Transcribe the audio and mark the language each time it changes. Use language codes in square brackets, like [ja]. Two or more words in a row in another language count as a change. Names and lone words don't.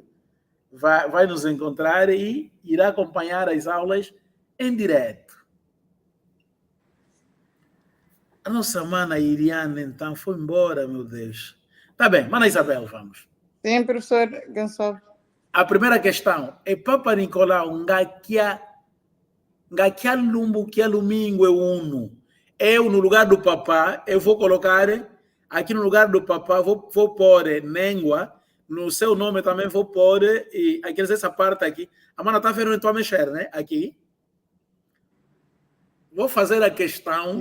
[pt] Vai nos encontrar e irá acompanhar as aulas em direto. A nossa mana Iriana, então, foi embora, meu Deus. Tá bem, mana Isabel, vamos. Sim, professor Gonçalves. A primeira questão é Papa Nicolau, [kg] ngakia lumbu kia lumingo é uno. [pt] Eu, no lugar do papá, eu vou colocar, aqui no lugar do papá, vou pôr Nengua, no seu nome também vou pôr, e aqui essa parte aqui, a mana está vendo então a mexer, né? Aqui. Vou fazer a questão.